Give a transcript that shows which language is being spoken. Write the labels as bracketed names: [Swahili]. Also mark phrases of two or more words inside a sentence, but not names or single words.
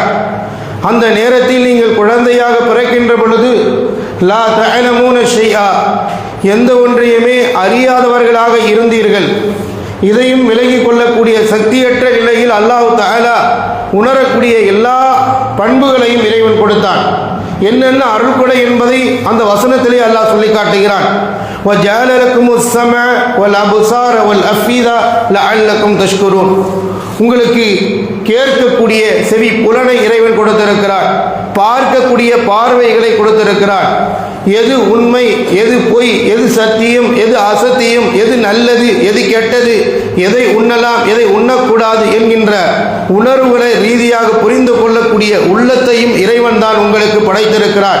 [Tamil] அந்த நேரத்தில் நீங்கள் குழந்தையாக பிறக்கின்ற பொழுது [Arabic] لا تعلمون شيئا, [Tamil] எந்த ஒன்றையுமே அறியாதவர்களாக இருந்தீர்கள். இதையும் விலகிக் கொள்ளக்கூடிய சக்தியற்ற நிலையில் அல்லாஹ் தஆலா உணரக்கூடிய எல்லா பண்புகளையும் இறைவன் கொடுத்தான். என்னென்ன அருள்கொடை என்பதை அந்த வசனத்திலே அல்லாஹ் சொல்லி காட்டுகிறான். [Arabic] وَجَعَلَ لَكُمُ السَّمْعَ وَالْأَبْصَارَ وَالْأَفْئِدَةَ لَعَلَّكُمْ تَشْكُرُونَ. [Tamil] உங்களுக்கு கேட்கக்கூடிய செவி புலனை இறைவன் கொடுத்திருக்கிறார், பார்க்கக்கூடிய பார்வைகளை கொடுத்திருக்கிறார். எது உண்மை, எது பொய், எது சத்தியம், எது அசத்தியம், எது நல்லது, எது கெட்டது, எதை உண்ணலாம், எதை உண்ணக்கூடாது என்கின்ற உணர்வுகளை ரீதியாக புரிந்து கொள்ளக்கூடிய உள்ளத்தையும் இறைவன் தான் உங்களுக்கு படைத்திருக்கிறார்.